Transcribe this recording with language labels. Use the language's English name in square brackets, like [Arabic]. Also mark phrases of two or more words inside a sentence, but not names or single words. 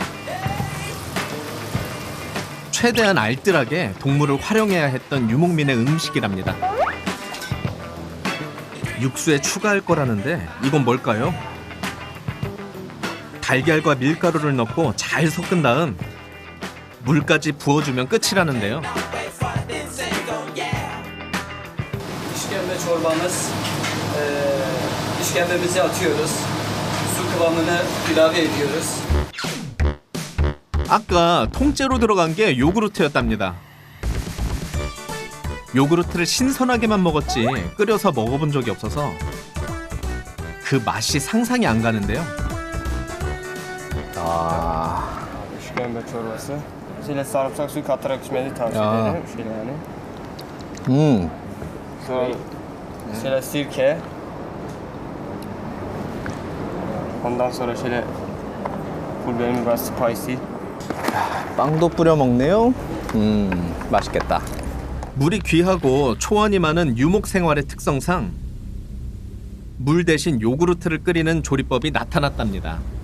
[Korean] 최대한 알뜰하게 동물을 활용해야 했던 유목민의 음식이랍니다. 육수에 추가할 거라는데 이건 뭘까요? 달걀과 밀가루를 넣고 잘 섞은 다음 물까지 부어주면 끝이라는데요. [Turkish] İşkembe çorbamız, işkembemizi atıyoruz. Su kıvamını ilave ediyoruz. 아까 통째로 들어간 게 요구르트였답니다. 요구르트를 신선하게만 먹었지 끓여서 먹어본 적이 없어서 그 맛이 상상이 안 가는데요. İşkembe çorbası. İçine sarımsak suyu katarak içmenizi tavsiye Ya. ederim. Şöyle yani. Sonra şöyle sirke. Ondan sonra şöyle pul biber biraz spicy. [Korean] 빵도 뿌려 먹네요. 맛있겠다. 물이 귀하고 초원이 많은 유목 생활의 특성상 물 대신 요구르트를 끓이는 조리법이 나타났답니다.